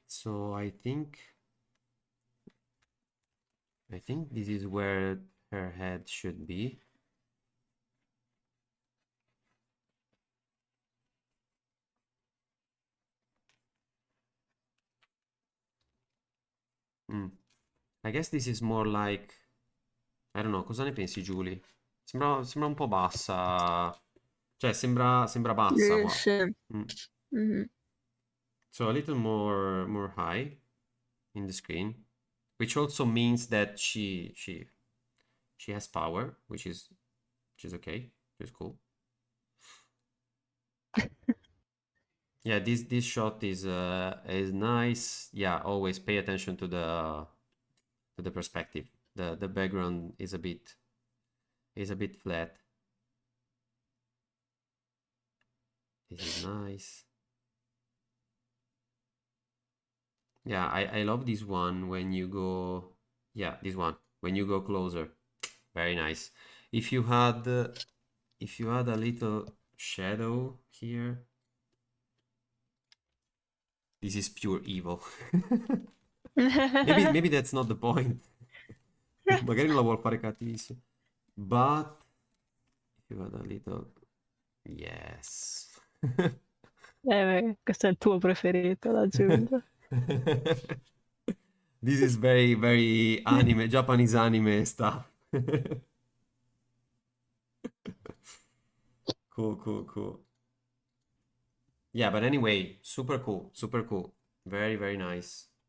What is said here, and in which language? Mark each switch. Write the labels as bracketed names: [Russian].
[English] So I think this is where her head should be. I guess this is more like, I don't know, [Italian] cosa ne pensi Julie? Sembra un po' bassa, cioè sembra bassa qua. Sì. [English] So a little more high in the screen, which also means that she has power, which is okay, which is cool. Yeah, this shot is nice. Yeah, always pay attention to the perspective. The background is a bit flat. This is nice. Yeah, I love this one when you go, yeah, this one when you go closer. Very nice. If you had a little shadow here, this is pure evil. Maybe that's not the point. [Italian] Magari non la vuol fare cattivissimo. [English] But if you had a little, yes. [Italian] Questo è il tuo preferito da aggiungere. [English] This is very, very anime, Japanese anime stuff. Cool. Yeah, but anyway, super cool. Very, very nice.